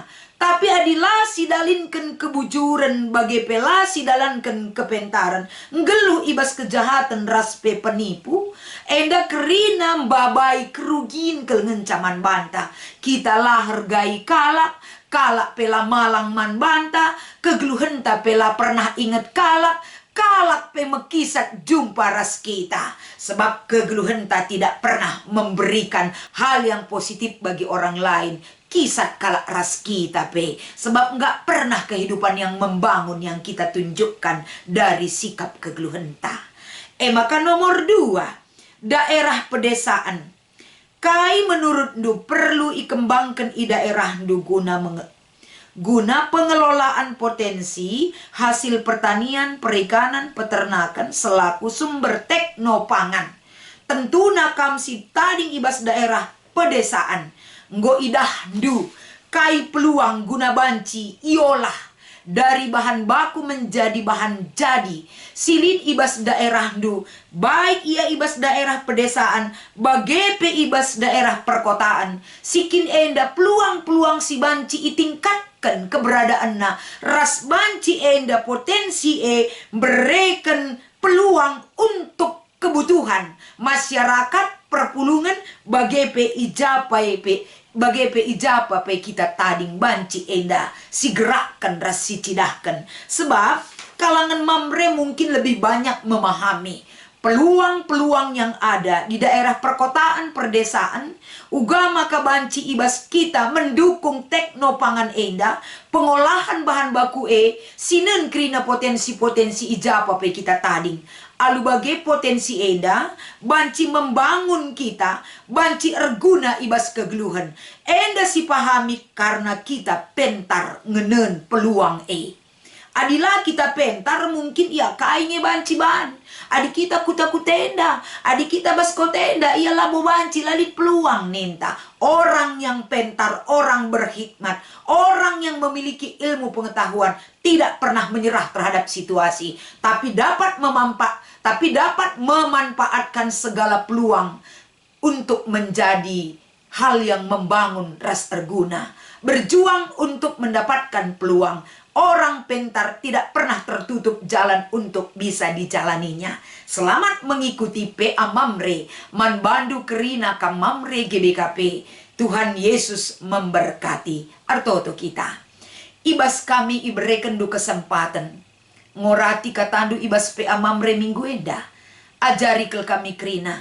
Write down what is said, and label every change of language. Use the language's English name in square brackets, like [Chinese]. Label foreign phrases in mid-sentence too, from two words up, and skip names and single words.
[Batak Karo] Tapi adilah si dalinkan kebujuran bagi pela si dalankan kepentaran ngeluh ibas kejahatan raspe penipu enda kerina babai kerugian kelengencaman banta kita lah hargai kalak pela malang man banta kegeluhenta pela pernah ingat kalak pe mekisat jumpa ras kita sebab kegeluhenta [Indonesian] tidak pernah memberikan hal yang positif bagi orang lain. [Batak Karo] Kisat kalak ras kita pe [Indonesian] sebab nggak pernah kehidupan yang membangun yang kita tunjukkan dari sikap kegeluhenta. Maka nomor 2, daerah pedesaan. [Batak Karo] Kai menurut ndu perlu ikembangkan i daerah ndu guna [Indonesian] pengelolaan potensi hasil pertanian, perikanan, peternakan selaku sumber teknopangan. [Batak Karo] Tentu nakam si tading ibas daerah pedesaan. Nggo idah ndu kai peluang guna banci iolah [Indonesian] dari bahan baku menjadi bahan jadi [Batak Karo] silin ibas daerah ndu baik ia ibas daerah pedesaan bagepe ibas daerah perkotaan sikin enda peluang-peluang si banci itingkatkan keberadaanna ras banci enda potensi [Indonesian] berikan peluang untuk kebutuhan masyarakat [Batak Karo] perpulungan bagepe ijapa pe kita tading banci enda si gerakkan ras si cidahkan sebab kalangan mamre [Indonesian] mungkin lebih banyak memahami peluang-peluang yang ada di daerah perkotaan perdesaan [Batak Karo] uga maka banci ibas kita [Indonesian] mendukung teknopangan [Batak Karo] enda [Indonesian] pengolahan bahan baku [Batak Karo] sinen krina potensi-potensi ijapa pe kita tading alu bagai potensi enda banci membangun kita banci erguna ibas kegeluhan enda si pahami karena kita pentar ngenen peluang Adilah kita pentar mungkin ia kainnya banci ban. Adi kita kuta kutenda, adi kita basko tenda, ia labu banci lali peluang ninta. [Indonesian] Orang yang pentar, orang berhikmat, orang yang memiliki ilmu pengetahuan tidak pernah menyerah terhadap situasi, tapi dapat memanfaatkan segala peluang untuk menjadi hal yang membangun ras terguna. Berjuang untuk mendapatkan peluang. Orang pintar tidak pernah tertutup jalan untuk bisa dijalaninya. Selamat mengikuti [Batak Karo] PA Mamre, Manbandu Kerina Kam Mamre GBKP. [Indonesian] Tuhan Yesus memberkati. [Batak Karo] Artoto kita. Ibas kami iberikan du kesempatan. Ngorati katandu ibas PA Mamre minggu enda. Ajari kel kami Kerina.